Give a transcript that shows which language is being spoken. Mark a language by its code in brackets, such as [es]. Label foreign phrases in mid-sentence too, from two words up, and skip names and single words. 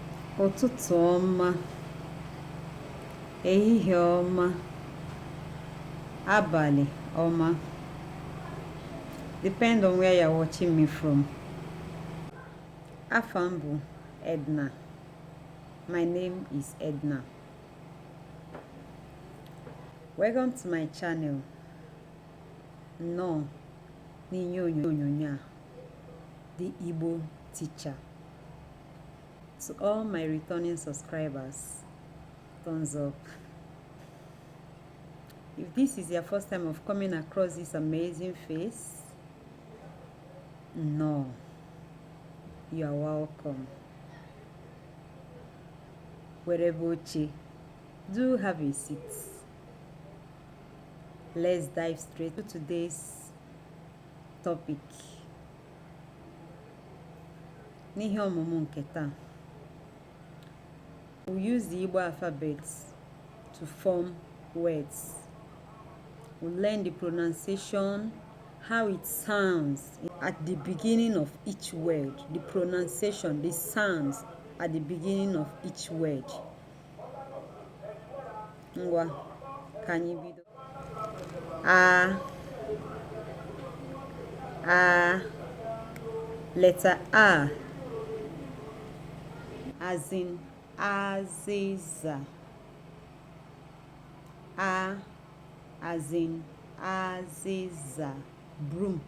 [ig] Ụtụtụ ọma, ehihie ọma, abalị ọma. [en] Depend on where you're watching me from. [ig] Afa m bụ Edna. [en] My name is Edna. Welcome to my channel. No, [ig] n'ihe onyonyo a, [en] the Igbo teacher. To all my returning subscribers, thumbs up. If this is your first time of coming across this amazing face, no, you are welcome. Wherever do have a seat. Let's dive straight to today's topic. [ig] N'ihe ọmụmụ nke taa, [en] we'll use the Igbo alphabets to form words. We'll learn the pronunciation, how it sounds at the beginning of each word. The pronunciation, the sounds at the beginning of each word. [ig] Ngwa, ka anyị bido. [en] Letter A, as in Aziza. A, as in Aziza, broom.